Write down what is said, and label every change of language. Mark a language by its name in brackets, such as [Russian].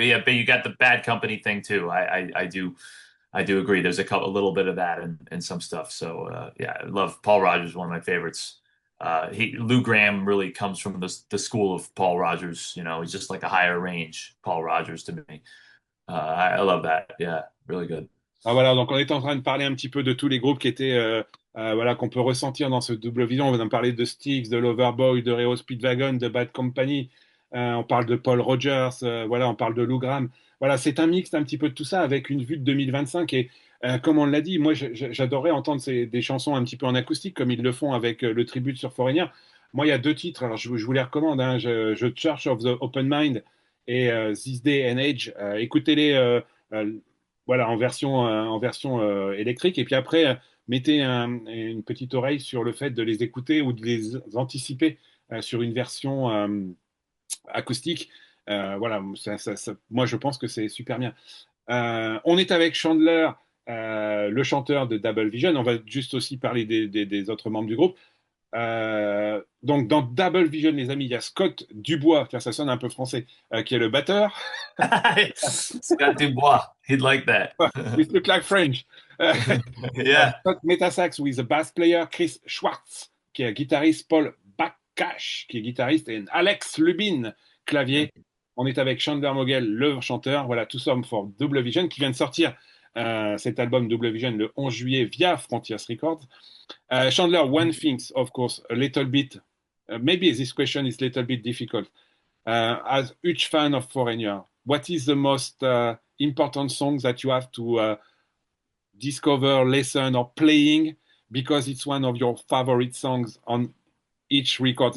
[English] Yeah, but you got the Bad Company thing too. I do agree. There's a little bit of that and some stuff. So yeah, I love Paul Rogers, one of my favorites. Lou Gramm really comes from the school of Paul Rogers. You know, he's just like a higher range Paul Rogers to me. I love that. Yeah, really good. [French] Ah, voilà, donc on est en train de parler un petit peu de tous les groupes qui étaient, voilà, qu'on peut ressentir dans ce double vision. On va parler de Styx, de Loverboy, de Reo Speedwagon, de Bad Company. On parle de Paul Rogers, voilà, on parle de Lou Gramm. Voilà, c'est un mix un petit peu de tout ça avec une vue de 2025. Et comme on l'a dit, moi, j'adorais entendre des chansons un petit peu en acoustique comme ils le font avec le tribute sur Foreigner. Moi, il y a deux titres, alors je vous les recommande, hein, Church of the Open Mind et This Day and Age. Écoutez-les. Voilà, en version électrique. Et puis après, mettez une petite oreille sur le fait de les écouter ou de les anticiper sur une version acoustique. Voilà, moi je pense que c'est super bien. On est avec Chandler, le chanteur de Double Vision. On va juste aussi parler des autres membres du groupe. Donc dans Double Vision, les amis, il y a Scott Dubois, car ça sonne un peu français, qui est le batteur. [English] Scott Dubois, he'd like that. It look like French. Yeah. [French] Scott Metaxas [English] with the bass player, [French] Chris Schwartz, qui est guitariste, Paul Baccash, qui est guitariste, et Alex Lubin, clavier. On est avec Chandler Mogel, le chanteur. Voilà, tout ça pour Double Vision, qui vient de sortir cet album Double Vision le 11 juillet via Frontiers Records. [English] Chandler, one thing, of course, a little bit, maybe this question is a little bit difficult. As huge fan of Foreigner, what is the most important song that you have to discover, listen, or playing because it's one of your favorite songs on each record?